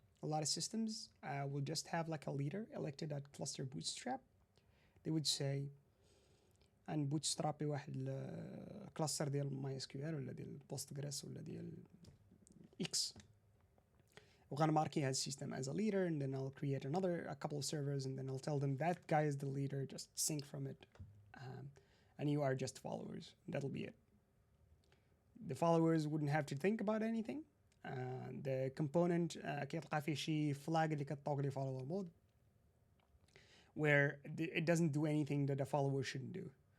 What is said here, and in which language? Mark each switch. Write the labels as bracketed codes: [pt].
[en] A lot of systems will just have like a leader elected at cluster bootstrap. They would say and bootstrap [ar] واحد الكلاستر ديال ماي اس كيو ال ولا ديال بوستغريس ولا ديال X. [en] We're gonna mark his system as a leader, and then I'll create a couple of servers, and then I'll tell them that guy is the leader, just sync from it, and you are just followers. That'll be it. The followers wouldn't have to think about anything. The component [ar] كيطلع فيه شي [en] flag [ar] اللي كتطوق لي [en] follower mode, where it doesn't do anything that a follower shouldn't do.